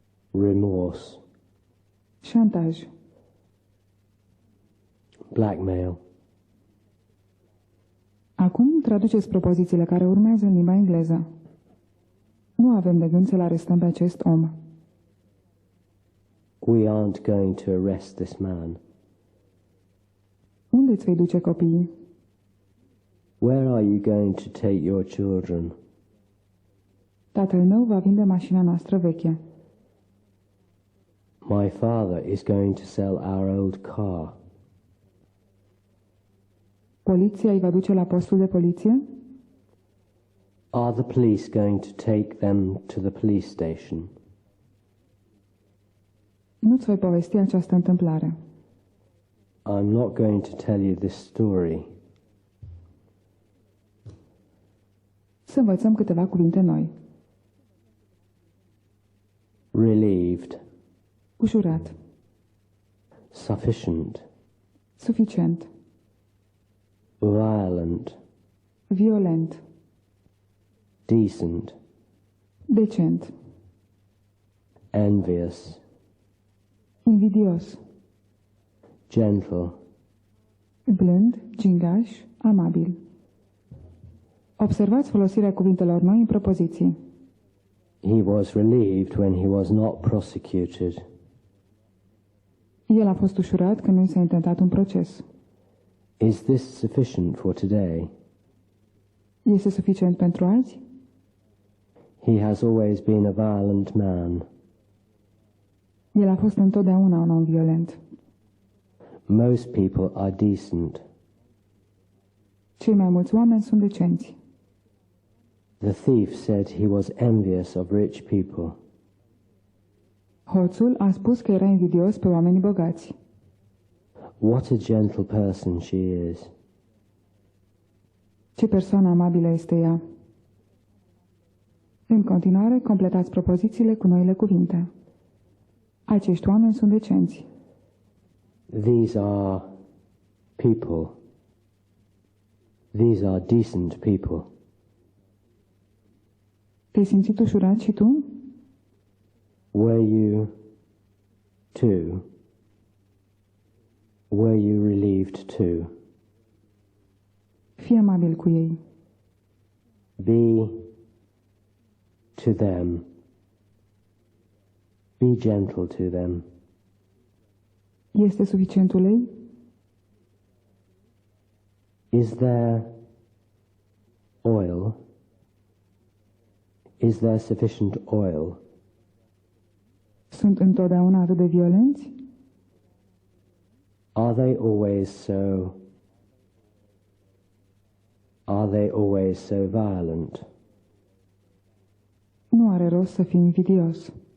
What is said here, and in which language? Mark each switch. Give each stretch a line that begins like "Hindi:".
English: Remorse.
Romanian: Șantaj.
English: Blackmail.
Romanian: Acum traduceți propozițiile care urmează în limba engleză. Nu avem de gând să-l arestăm pe acest om.
English: We aren't going to arrest this man.
Romanian: Unde îți vei duce copiii?
English: Where are you going to take your children?
Romanian: Tatăl meu va vinde mașina noastră veche.
English: My father is going to sell our old car.
Romanian: Poliția îi va duce la postul de poliție?
English: Are the police going to take them to the police station?
Romanian: Nu-ți voi povesti această întâmplare.
English: I'm not going to tell you this story.
Romanian: Să învățăm câteva cuvinte noi.
English: Relieved.
Romanian: Ușurat.
English: Sufficient.
Romanian: Suficient.
English: Violent.
Romanian: Violent.
English: Decent.
Romanian: Decent.
English: Envious.
Romanian: Invidios.
English: Gentle.
Romanian: Blând, gingaș, amabil. Observați folosirea cuvintelor noi în propoziții.
English: He was relieved when he was not prosecuted.
Romanian: El a fost ușurat când nu i s-a intentat un proces.
English: Is this sufficient for today?
Romanian: Este suficient pentru azi?
English: He has always been a violent man.
Romanian: El a fost întotdeauna un om violent.
English: Most people are decent.
Romanian: Cei mai mulți oameni sunt decenți.
English: The thief said he was envious of rich people.
Romanian: Hoțul a spus că era invidios pe oamenii bogați.
English: What a gentle person she is.
Romanian: Ce persoană amabilă este ea. În continuare, completați propozițiile cu noile cuvinte. Acești oameni sunt decenți.
English: These are people. These are decent people.
Romanian: Te-ai simțit ușurat și tu?
English: Were you too? Were you relieved too?
Romanian: Fii amabil cu ei.
English: Be to them. Be gentle to them.
Romanian: Este suficient ulei?
English: Is there oil? Is there sufficient oil?
Romanian: Sunt întotdeauna atât de violenți?
English: Are they always so? Are they always so violent?
Romanian: Nu are rost să fii invidios.